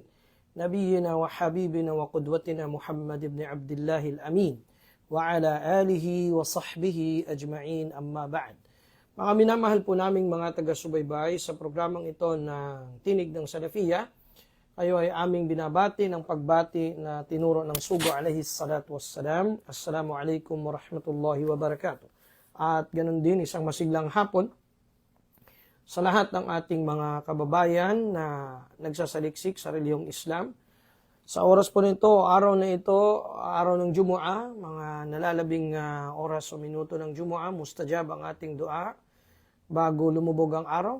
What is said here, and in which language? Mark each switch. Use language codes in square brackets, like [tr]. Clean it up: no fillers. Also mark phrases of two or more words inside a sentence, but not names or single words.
[ar] نبينا وحبيبنا وقدوتنا محمد بن عبد الله الأمين وعلى آله وصحبه أجمعين، أما بعد. [tl] Mga minamahal po naming mga taga-subaybay sa programang ito ng Tinig ng Salafiyya, kayo ay aming binabati ng pagbati na tinuro ng Sugo [ar] عليه الصلاة والسلام. السلام عليكم ورحمة الله وبركاته. [tl] At ganun din, isang masiglang hapon sa lahat ng ating mga kababayan na nagsasaliksik sa relihiyong Islam. Sa oras po nito, araw na ito, araw ng Jumu'ah, mga nalalabing oras o minuto ng Jumu'ah, mustajab ang ating dua bago lumubog ang araw.